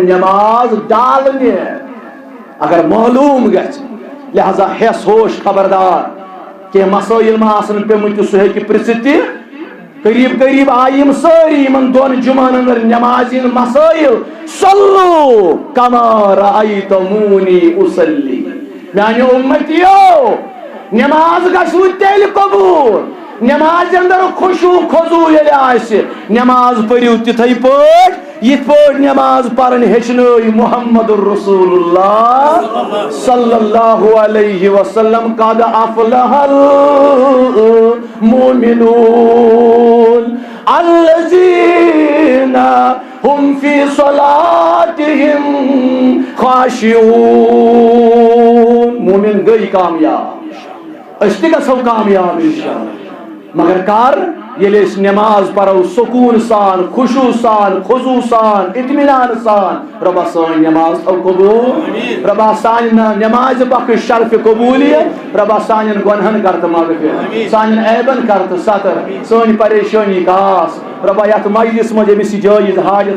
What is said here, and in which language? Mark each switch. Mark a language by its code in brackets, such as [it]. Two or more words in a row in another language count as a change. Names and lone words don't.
[ks] نماز ڈالنہِ اگر معلوم گژھِ لہذا ہیس ہوش خبردار کینٛہہ مسٲیل ما آسن پیٚمٕتۍ سُہ ہیٚکہِ پرژھِتھ تہِ قریب قریب آیہِ یِم سٲری یِمن دۄن جُمعن انٛدر نمازِ ہِنٛدۍ مسٲیل [ar] صلو کما رأیتمونی اصلی [ks] میانیو اُمتیو نماز گژھوٕ تیٚلہِ قبوٗل نماز اندر خشوع خضوع ییٚلہِ آسہِ نماز پٔرِو تِتھٕے پٲٹھۍ یِتھ پٲٹھۍ نماز پرن ہیٚچھنٲے [ar] محمد رسول اللہ صلی اللہ علیہ وسلم قد افلح المؤمنون الذین هم فی صلاتهم خاشعون [ks] مومن گٔے کامیاب أسۍ تہِ گژھو کامیاب انشاءاللہ مگر کر ییٚلہِ أسۍ نماز پرو سکوٗن سان خشوع سان خضوع سان اطمینان سان رۄبا سٲنۍ نماز تھو قبوٗل رۄبا سانہِ نمازِ بخش شرفِ قبوٗلیت رۄبا سانٮ۪ن گۄنہن کر تہٕ مغفرت سانٮ۪ن عیبن کر تہٕ ستر سٲنۍ پریشٲنی کاس رۄبا یتھ مجلس منٛز ییٚمِس یہِ جٲیز حاجت